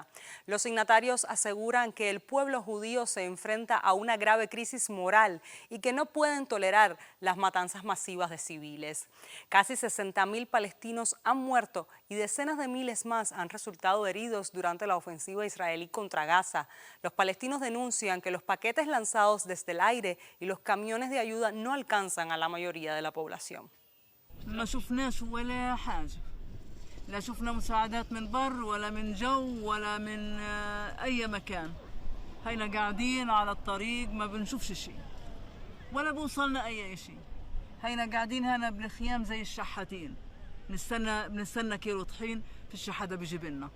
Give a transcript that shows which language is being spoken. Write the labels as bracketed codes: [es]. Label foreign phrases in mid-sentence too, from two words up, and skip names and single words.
[es] Los signatarios aseguran que el pueblo judío se enfrenta a una grave crisis moral y que no pueden tolerar las matanzas masivas de civiles. Casi 60.000 palestinos han muerto y decenas de miles más han resultado heridos durante la ofensiva israelí contra Gaza. Los palestinos denuncian que los paquetes lanzados desde el aire y los camiones de ayuda no alcanzan a la mayoría de la población. [ar] ما شفناش ولا حاجة، لا شفنا مساعدات من بر ولا من جو ولا من أي مكان. هينا قاعدين على الطريق ما بنشوفش شيء ولا بوصلنا أي شيء. هينا قاعدين هنا بالخيام زي الشحاتين، بنستنى كيلو طحين في الشحادة بيجيب لنا.